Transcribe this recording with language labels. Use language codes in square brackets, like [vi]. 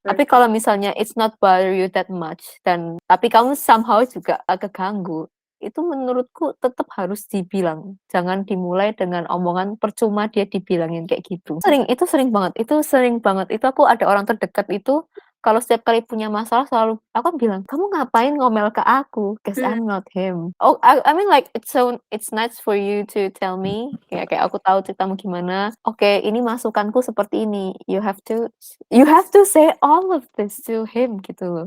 [id] Tapi kalau misalnya [en] it's not bother you that much [id] tapi kamu somehow juga keganggu, itu menurutku tetap harus dibilang. Jangan dimulai dengan omongan percuma dia dibilangin kayak gitu. Itu sering banget. Itu aku ada orang terdekat itu kalau setiap kali punya masalah selalu aku bilang, kamu ngapain ngomel ke aku? [en] Cause I'm not him. Oh, I mean like it's nice for you to tell me. [id] Kayak aku tahu ceritamu gimana. Oke, ini masukanku seperti ini. [en] You have to say all of this to him [id] gitu loh.